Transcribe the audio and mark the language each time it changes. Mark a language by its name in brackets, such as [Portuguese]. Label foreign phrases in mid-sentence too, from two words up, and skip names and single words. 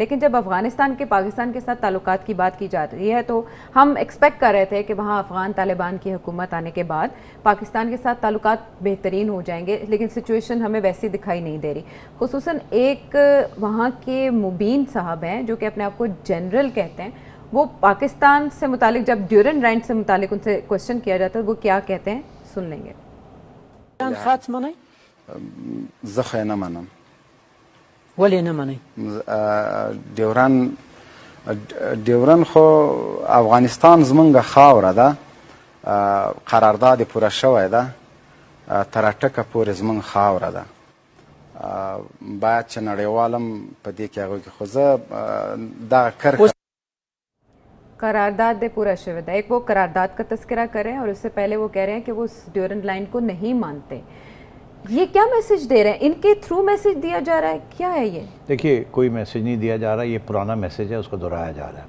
[Urdu] لیکن جب افغانستان کے پاکستان کے ساتھ تعلقات کی بات کی جا رہی ہے تو ہم ایکسپیکٹ کر رہے تھے کہ وہاں افغان طالبان کی حکومت آنے کے بعد پاکستان کے ساتھ تعلقات بہترین ہو جائیں گے، لیکن سچویشن ہمیں ویسی دکھائی نہیں دے رہی. خصوصاً ایک وہاں کے مبین صاحب ہیں جو کہ اپنے آپ کو جنرل کہتے ہیں، وہ پاکستان سے متعلق جب ڈیورنٹ لائن سے متعلق ان سے کویسچن کیا جاتا ہے وہ کیا کہتے ہیں، سن لیں گے. [Pashto] زخه نه منم. ولی نه منی؟ ډیورن خو افغانستان زمونږ خاوره ده، قرارداد پوره شوی ده، تر ټکه پورې زمونږ خاوره ده. باید چې نړیوالم په دې کې هغوی کې خو زه دغه کرښه [Urdu] قرارداد پورا شبد ہے. ایک وہ قرارداد کا تذکرہ کریں اور اس سے پہلے وہ کہہ رہے ہیں کہ وہ ڈیورنٹ لائن کو نہیں مانتے. یہ کیا میسج دے رہے ہیں? ان کے تھرو میسج دیا جا رہا ہے، کیا ہے یہ? دیکھیے، کوئی میسج نہیں دیا جا رہا، یہ پرانا میسج ہے، اس کو دہرایا جا رہا ہے.